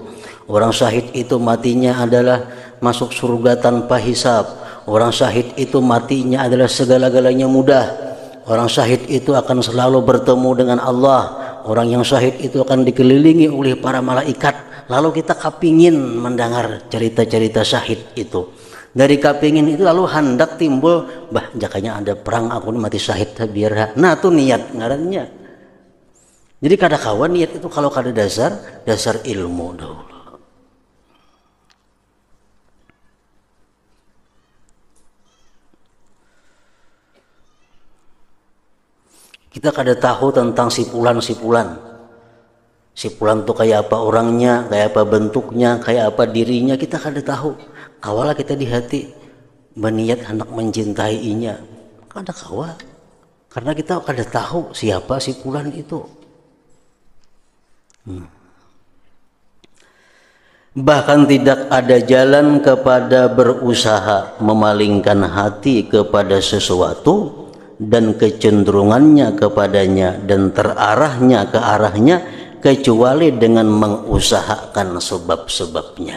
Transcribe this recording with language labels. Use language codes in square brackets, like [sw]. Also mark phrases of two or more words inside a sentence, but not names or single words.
[id] Orang syahid itu matinya adalah masuk surga tanpa hisab. Orang syahid itu matinya adalah segala-galanya mudah. Orang syahid itu akan selalu bertemu dengan Allah. Orang yang syahid itu akan dikelilingi oleh para malaikat. Lalu kita kapingin mendengar cerita-cerita syahid itu. [bjn] Dari kapingin itu lalu hendak timbul, jakanya ada perang aku mati syahid biar. Nah itu niat ngarannya. Jadi kada kawan niat itu kalau kada dasar ilmu dahulu. Kita kada tahu tentang si fulan. Si fulan tuh kayak apa orangnya, kayak apa bentuknya, kayak apa dirinya, kita kada tahu. Kawalah kita di hati berniat hendak mencintainya, kada kawa. Karena kita kada tahu siapa si fulan itu. [id] Bahkan tidak ada jalan kepada berusaha memalingkan hati kepada sesuatu dan kecenderungannya kepadanya dan terarahnya ke arahnya kecuali dengan mengusahakan sebab-sebabnya.